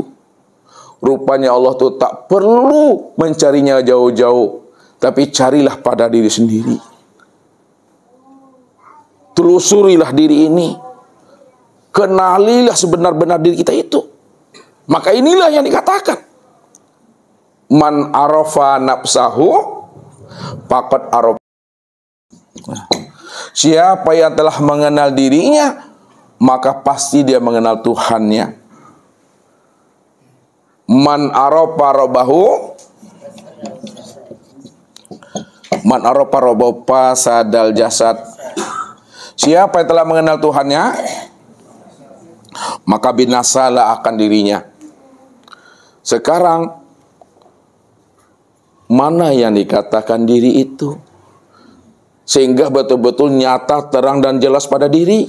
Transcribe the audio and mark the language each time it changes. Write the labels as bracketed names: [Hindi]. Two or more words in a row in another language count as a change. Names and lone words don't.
[Indonesian] Rupanya Allah itu tak perlu mencarinya jauh-jauh, tapi carilah pada diri sendiri. Telusurilah diri ini. Kenalilah sebenar-benar diri kita itu. Maka inilah yang dikatakan. [Arabic] من عرف نفسه فقد عرف. [Indonesian] Siapa yang telah mengenal dirinya, maka pasti dia mengenal Tuhannya. [Arabic] من عرف ربه، من عرف ربه فسد الجسد. [Indonesian] Siapa yang telah mengenal Tuhannya, maka binasalah akan dirinya. Sekarang, mana yang dikatakan diri itu? Sehingga betul-betul nyata, terang dan jelas pada diri.